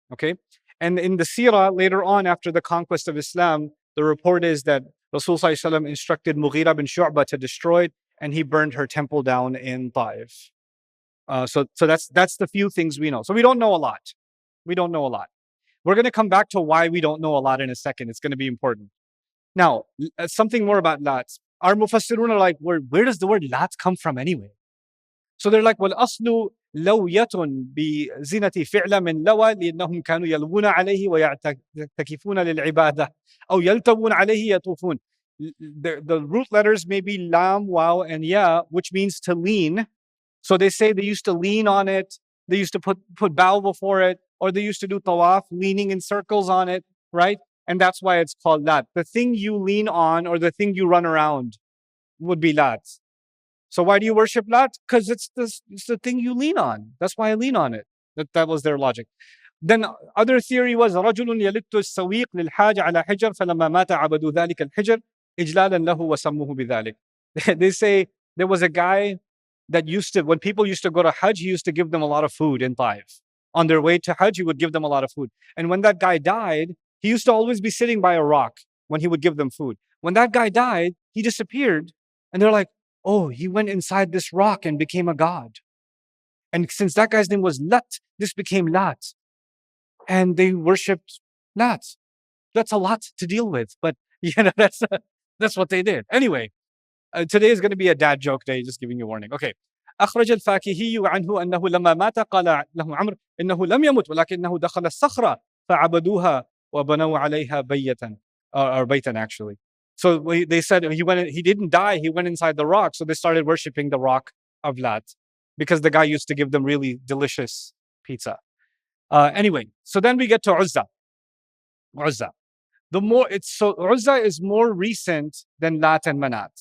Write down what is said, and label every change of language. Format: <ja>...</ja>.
<en>Okay, and in the Sirah later on after the conquest of Islam, the report is that Rasul Sallallahu Alaihi Wasallam instructed Mughira bin Shu'bah to destroy it, and he burned her temple down in Taif. So that's the few things we know. So we don't know a lot. We don't know a lot. We're going to come back to why we don't know a lot in a second. It's going to be important. Now, something more about Lats. Our Mufassirun are like, where does the word Lat come from anyway? So they're like, well,</en> <ar>aslu لوية بزينة فعل من لوى لأنهم كانوا يلوون عليه ويعتكفون للعبادة أو يلتوون عليه يطوفون.</ar> <en>The root letters may be lam, waw, and ya, which means to lean. So they say they used to lean on it. They used to put bow before it, or they used to do tawaf, leaning in circles on it, right? And that's why it's called Lat. The thing you lean on or the thing you run around would be Lat. So why do you worship Lat? Because it's the thing you lean on. That's why I lean on it. That was their logic. Then other theory was</en> <ar>رجل يلت السويق للحاج على حجر فلما مات عبدوا ذلك الحجر إجلالا له وسموه بذلك.</ar> <en>They say there was a guy that used to, when people used to go to Hajj, he used to give them a lot of food in Taif. On their way to Hajj, he would give them a lot of food. And when that guy died, he used to always be sitting by a rock when he would give them food. When that guy died, he disappeared. And they're like, oh, he went inside this rock and became a god. And since that guy's name was Lat, this became Lat. And they worshipped Lat. That's a lot to deal with, but you know, that's what they did. Anyway, today is going to be a dad joke day, just giving you a warning. Okay.</en> <ar>أخرج الفاكهي عنه أنه لما مات قال له عمرو إنه لم يمت ولكنه دخل الصخرة فعبدوها وبنوا عليها بيتا</ar> <en>or</en> <ar>بيتا</ar> <en>actually. So they said he didn't die, he went inside the rock. So they started worshipping the rock of Lat because the guy used to give them really delicious pizza. Anyway, so then we get to Uzza. Uzza. Uzza is more recent than Lat and Manat.</en>